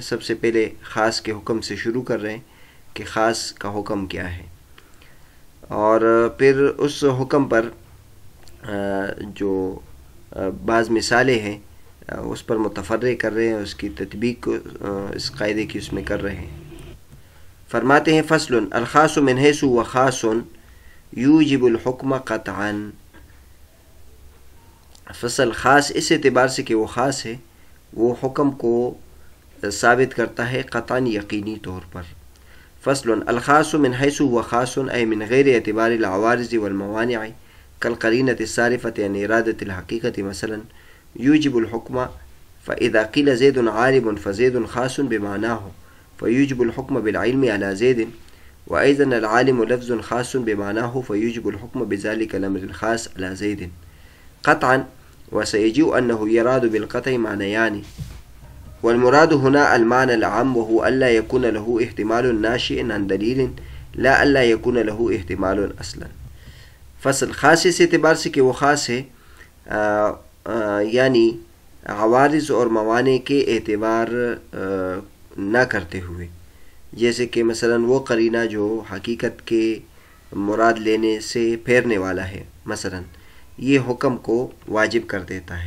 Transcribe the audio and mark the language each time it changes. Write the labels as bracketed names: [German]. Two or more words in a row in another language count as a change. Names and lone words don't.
[Urdu] سب سے پہلے خاص کے حکم سے شروع کر رہے ہیں کہ خاص کا حکم کیا ہے، اور پھر اس حکم پر جو بعض مثالیں ہیں اس پر متفرع کر رہے ہیں، اس کی تطبیق اس قاعدے کی اس میں کر رہے ہیں۔ فرماتے ہیں [Arabic] فصل الخاص من حیث و خاص یوجب الحکم قطعا۔ [Urdu] فصل خاص اس اعتبار سے کہ وہ خاص ہے، وہ حکم کو ثابت کرتا ہے قطعا یقینی طور پر۔ [Arabic] فصل الخاص من حیث و خاص ای من غیر اعتبار العوارض والموانع كالقرینة الصارفة عن ارادة الحقیقة مثلا یوجب الحکم فاذا قیل زید عالم فزید خاص بمعناه فیوجب الحکم بالعلم على زید، وأيضا العالم لفظ خاص بمعناه فيوجب الحكم بذلك الأمر الخاص على زيد قطعا، وسيجيء أنه يراد بالقطع معنيان، والمراد هنا المعنى العام وهو ألا يكون له احتمال ناشئ عن دليل لا ألا يكون له احتمال أصلا۔ [Urdu] فصل خاص اس اعتبار سے کہ وہ خاص ہے یعنی عوارض اور موانع کے اعتبار نہ کرتے ہوئے، جیسے کہ مثلا وہ قرینہ جو حقیقت کے مراد لینے سے پھیرنے والا ہے، مثلا یہ حکم کو واجب کر دیتا ہے۔